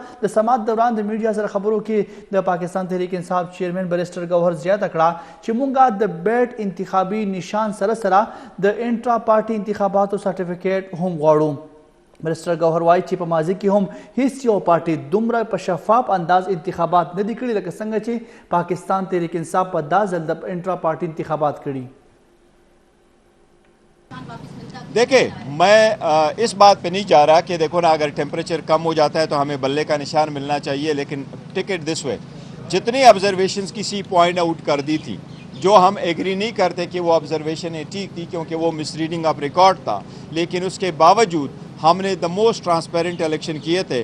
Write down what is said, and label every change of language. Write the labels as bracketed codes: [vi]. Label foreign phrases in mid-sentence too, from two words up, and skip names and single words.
[ps] د سماعت دوران د میډیا سره خبرو کې د پاکستان تحریک انصاف چیئرمین بریسټر ګوهر زیاته کړه چې مونږه د بیټ انتخابي نشان سره سره د [en] intra party [ps] انتخاباتو سرټیفیکیټ هم غواړو. بریسټر ګوهر وایي چې په ماضي کې هم هیڅ یو پارټي دومره په شفاف انداز انتخابات نه دي کړي لکه څنګه چې پاکستان تحریک انصاف په دا ځل د [en] intra party [ps] انتخابات کړي. [ur] دیکھیں میں اس بات پہ نہیں جا رہا کہ دیکھو نا اگر ٹیمپریچر کم ہو جاتا ہے تو ہمیں بلے کا نشان ملنا چاہیے، لیکن [en] take it this way [ur] جتنی آبزرویشنز کسی [en] point out [ur] کر دی تھی جو ہم ایگری نہیں کرتے کہ وہ آبزرویشنیں ٹھیک تھی کیونکہ وہ [en] mis reading of record [ur] تھا، لیکن اس کے باوجود ہم نے [en] the most transparent election [ur] کیے تھے.